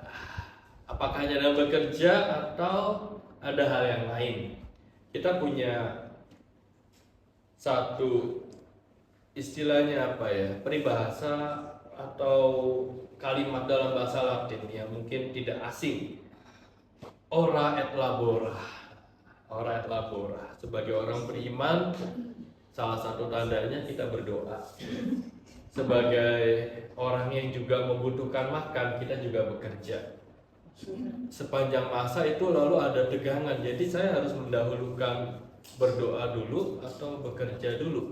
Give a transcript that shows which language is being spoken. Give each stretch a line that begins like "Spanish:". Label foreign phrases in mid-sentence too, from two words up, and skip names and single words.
Indonesian: Apakah hanya dalam bekerja atau ada hal yang lain? Kita punya satu istilahnya apa ya, peribahasa atau kalimat dalam bahasa Latin yang mungkin tidak asing.
Latin: Ora et labora. Ora et labora.
Indonesian: Sebagai orang beriman, salah satu tandanya kita berdoa. Sebagai orang yang juga membutuhkan makan, kita juga bekerja. Sepanjang masa itu lalu ada tegangan, jadi saya harus mendahulukan berdoa dulu atau bekerja dulu.